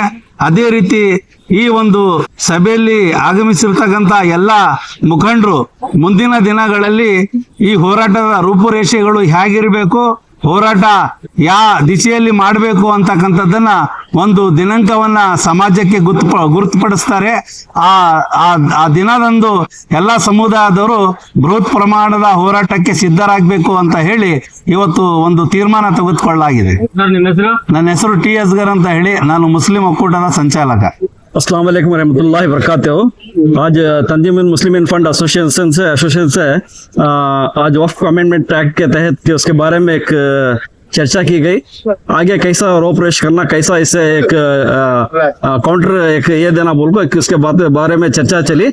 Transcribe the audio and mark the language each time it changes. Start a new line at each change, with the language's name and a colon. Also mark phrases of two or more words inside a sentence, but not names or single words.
Kannada: ಅದೇ ರೀತಿ ಈ ಒಂದು ಸಭೆಯಲ್ಲಿ ಆಗಮಿಸಿರ್ತಕ್ಕಂತ ಎಲ್ಲ ಮುಖಂಡರು ಮುಂದಿನ ದಿನಗಳಲ್ಲಿ ಈ ಹೋರಾಟದ ರೂಪುರೇಷೆಗಳು ಹೇಗಿರಬೇಕು, ಹೋರಾಟ ಯಾವ ದಿಶೆಯಲ್ಲಿ ಮಾಡಬೇಕು ಅಂತಕ್ಕಂಥದ್ದನ್ನ ಒಂದು ದಿನಾಂಕವನ್ನ ಸಮಾಜಕ್ಕೆ ಗುರುತುಪಡಿಸ್ತಾರೆ. ಆ ದಿನದಂದು ಎಲ್ಲ ಸಮುದಾಯದವರು ಬೃಹತ್ ಪ್ರಮಾಣದ ಹೋರಾಟಕ್ಕೆ ಸಿದ್ಧರಾಗಬೇಕು ಅಂತ ಹೇಳಿ ಇವತ್ತು ಒಂದು ತೀರ್ಮಾನ ತೆಗೆದುಕೊಳ್ಳಲಾಗಿದೆ. ನನ್ನ ಹೆಸರು ಟಿ ಅಸ್ಗರ್ ಅಂತ ಹೇಳಿ, ನಾನು ಮುಸ್ಲಿಂ ಒಕ್ಕೂಟದ ಸಂಚಾಲಕ.
Arabic: السلام عليكم ورحمة الله وبركاته.
Hindi: आज तंजीमुल मुस्लिमीन फंड एसोसिएशन से आज वक्फ अमेंडमेंट एक्ट के तहत उसके बारे में एक चर्चा की गई। आगे कैसा रोपरेश करना, कैसा इसे एक काउंटर एक ये देना बोल को उसके बारे में चर्चा चली।